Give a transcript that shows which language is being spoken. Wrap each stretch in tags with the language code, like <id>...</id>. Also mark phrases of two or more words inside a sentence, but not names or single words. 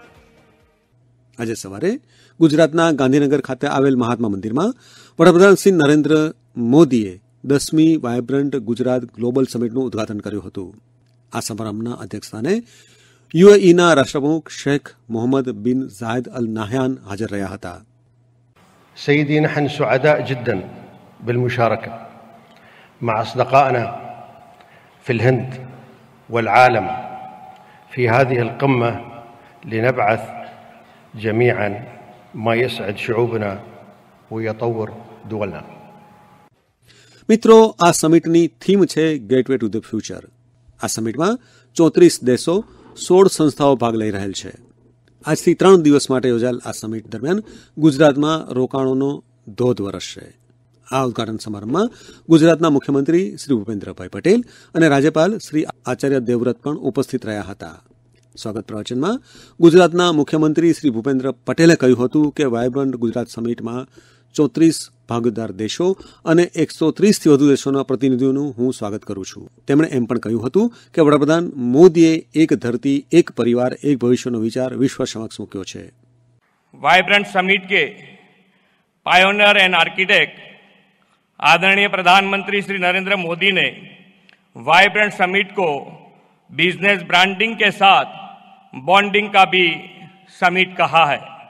<gu>આજે સવારે ગુજરાતના ગાંધીનગર ખાતે આવેલ મહાત્મા મંદિરમાં વડાપ્રધાન શ્રી નરેન્દ્ર મોદીએ 10મી વાઇબ્રન્ટ ગુજરાત ગ્લોબલ સમિટનું ઉદઘાટન કર્યું હતું. આ સમારંભના અધ્યક્ષસ્થાને યુએઈના રાષ્ટ્રપ્રમુખ શેખ મોહમ્મદ બિન ઝાયદ અલ નાહયાન હાજર રહ્યા હતા.</gu> <ar>سيدي، نحن سعداء جدا بالمشاركة مع أصدقائنا في الهند والعالم في هذه القمة لنبعث جميعا ما يسعد شعوبنا ويطور دولنا.</ar> <gu>મિત્રો, આ સમિટની થીમ છે ગેટવે ટુ ધ ફ્યુચર. આ સમિટમાં 34 દેશો, 16 સંસ્થાઓ ભાગ લઈ રહેલ છે. આજથી 3 દિવસ માટે યોજાયેલ આ સમિટ દરમિયાન ગુજરાતમાં રોકાણોનો ધોધ વરસશે. આ ઉદઘાટન સમારંભમાં ગુજરાતના મુખ્યમંત્રી શ્રી ભૂપેન્દ્રભાઈ પટેલ અને રાજ્યપાલ શ્રી આચાર્ય દેવવ્રત પણ ઉપસ્થિત રહ્યા હતા. સ્વાગત પ્રવચનમાં ગુજરાતના મુખ્યમંત્રી શ્રી ભૂપેન્દ્ર પટેલે કહ્યું હતું કે વાઇબ્રન્ટ ગુજરાત સમિટમાં 34 ભાગીદાર દેશો અને 130થી વધુ દેશોના પ્રતિનિધિઓનું હું સ્વાગત કરું છું. તેમણે એમ પણ કહ્યું હતું કે વડાપ્રધાન મોદીએ એક ધરતી, એક પરિવાર, એક ભવિષ્યનો વિચાર વિશ્વ સમક્ષ મૂક્યો છે.</gu> <hi>वाइब्रेंट समिट के</hi> <en>pioneer and architect</en> <hi>आदरणीय प्रधानमंत्री श्री नरेंद्र मोदी ने वाइब्रेंट समिट को</hi> <en>business branding</en> <hi>के साथ बॉन्डिंग का भी समिट कहा है.</hi>